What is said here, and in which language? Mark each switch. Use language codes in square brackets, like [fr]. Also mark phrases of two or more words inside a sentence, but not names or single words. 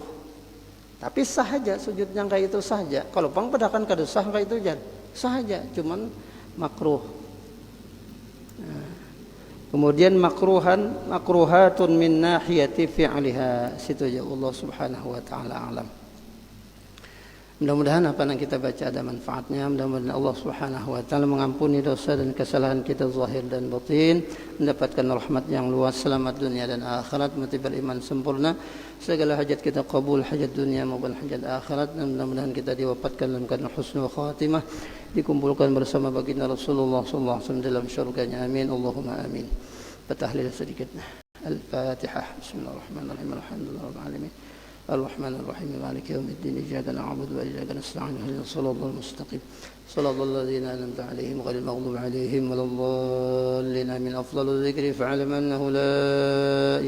[id] Tapi sah aja sujudnya kayak itu saja. [bjn] Kalau pang pedakan kada sah kayak itu jan. [id] Sah aja, cuman makruh. Nah, kemudian [ar] مكروهة من ناحية فعلها. Situ aja الله سبحانه وتعالى أعلم. [id] Mudah-mudahan apa yang kita baca ada manfaatnya. Mudah-mudahan Allah [ar] سبحانه وتعالى [id] mengampuni dosa dan kesalahan kita zahir dan batin, mendapatkan rahmat yang luas, selamat dunia dan akhirat, mati beriman sempurna, segala hajat kita kabul, hajat dunia maupun hajat akhirat, dan mudah-mudahan kita diwafatkan dalam keadaan [ar] حسن الخاتمة, [id] dikumpulkan bersama baginda Rasulullah [ar] صلى الله عليه وسلم [id] dalam syurganya. [ar] آمين اللهم آمين. [id] Tahlil sedikit. [ar] Al-Fatihah. بسم الله الرحمن الرحيم الحمد لله رب العالمين. الرحمن الرحيم مالك يوم الدين إياك نعبد وإياك نستعين اهدنا الصراط المستقيم صراط الذين أنعمت عليهم غير المغضوب عليهم ولا الضالين. من أفضل الذكر فاعلم أنه لا